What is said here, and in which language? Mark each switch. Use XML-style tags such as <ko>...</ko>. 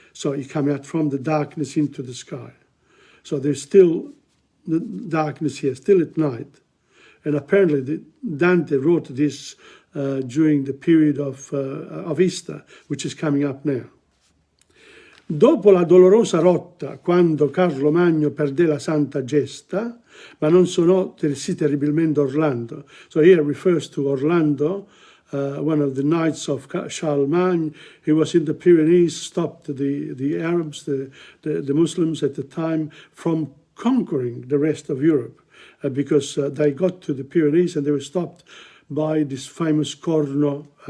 <en>So you come out from the darkness into the sky. So there's still the darkness here, still at night. And apparently Dante wrote this during the period of Easter, which is coming up now.</en> <it>Dopo la dolorosa rotta, quando Carlo Magno perdé la santa gesta, ma non sonò sì terribilmente Orlando.</it> <en>So here refers to Orlando, one of the knights of Charlemagne. He was in the Pyrenees, stopped the Arabs, the Muslims at the time, from conquering the rest of Europe, because they got to the Pyrenees and they were stopped by this famous corno.</en>